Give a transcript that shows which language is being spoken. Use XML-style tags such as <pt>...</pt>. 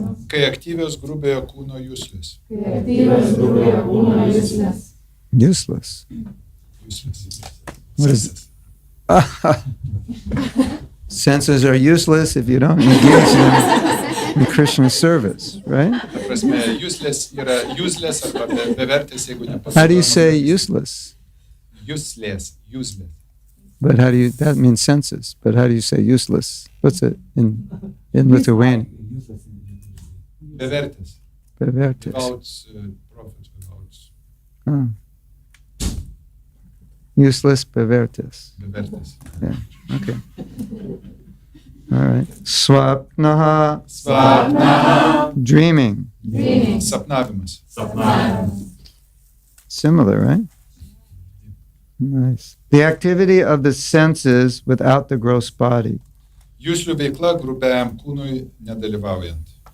<lt>Kai aktyvios grubiojo kūno juslės.</lt> <en>Useless. What is Senses are useless if you don't engage them in Krishna service, right?</en> <lt>Ta prasme, juslės yra useless arba bevertės, jeigu nepasiduodama.</lt> <en>How do you say useless? Useless. But how do you, that means senses, but how do you say useless? What's it in Lithuanian?</en> <lt>Bevertės. Bevertis.</lt> <en>Without profit, without Oh. Useless bevertis.</en> <lt>bevertės.</lt> <en>Yeah, okay. All right. Swapnaha, dreaming.</en> <lt>Sapnavimas.</lt> <en>Similar, right? Nice. The activity of the senses without the gross body.</en> <lt>Juslių veikla grubiajam kūnui nedalyvaujant.</lt>